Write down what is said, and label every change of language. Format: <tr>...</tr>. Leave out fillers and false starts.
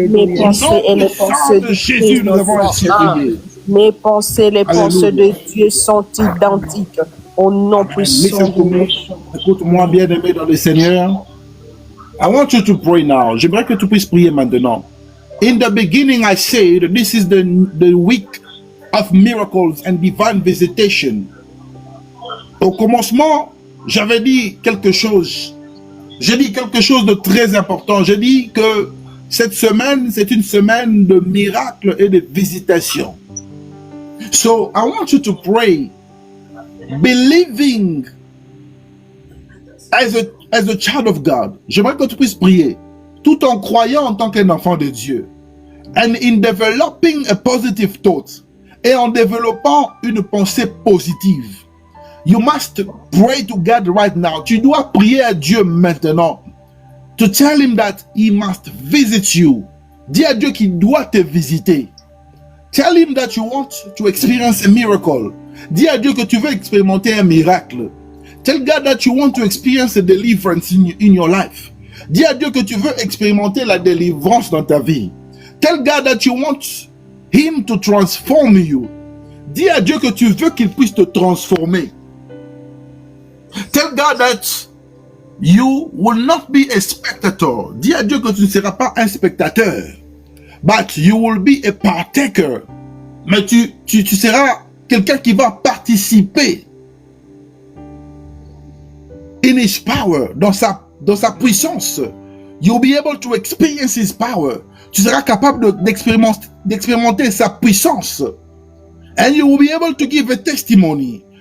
<fr>mes pensées et les pensées de Jésus, nous avons exprimé. mes pensées, les pensées de Dieu sont identiques. Au nom puissant de Jésus. Écoute-moi, bien-aimé dans le Seigneur.</fr> <en>I want you to pray now.</en> <fr>J'aimerais que tu puisses prier maintenant.</fr> <en>In the beginning, I said this is the week of miracles and divine visitation.</en> <fr>Au commencement, j'avais dit quelque chose. J'ai dit quelque chose de très important. J'ai dit que cette semaine, c'est une semaine de miracles et de visitations.</fr> <en>So, I want you to pray, believing as a child of God.</en> <fr>J'aimerais que tu puisses prier, tout en croyant en tant qu'un enfant de Dieu.</fr> <en>And in developing a positive thought.</en> <fr>Et en développant une pensée positive.</fr> <en>You must pray to God right now.</en> <fr>Tu dois prier à Dieu maintenant.</fr> <en>To tell him that he must visit you.</en> <fr>Dis à Dieu qu'il doit te visiter.</fr> <en>Tell him that you want to experience a miracle.</en> <fr>Dis à Dieu que tu veux expérimenter un miracle.</fr> <en>Tell God that you want to experience a deliverance in your life.</en> <fr>Dis à Dieu que tu veux expérimenter la délivrance dans ta vie.</fr> <en>Tell God that you want him to transform you.</en> <fr>Dis à Dieu que tu veux qu'il puisse te transformer.</fr> <en>Tell God that you will not be a spectator.</en> <fr>Dis à Dieu que tu ne seras pas un spectateur.</fr> <en>But you will be a partaker.</en> <fr>Mais tu seras quelqu'un qui va participer</fr> <en>in his power,</en> <fr>dans sa puissance.</fr> <en>You'll be able to experience his power.</en> <fr>Tu seras capable d'expérimenter sa puissance.</fr> <en>And you will be able to give a testimony.</en>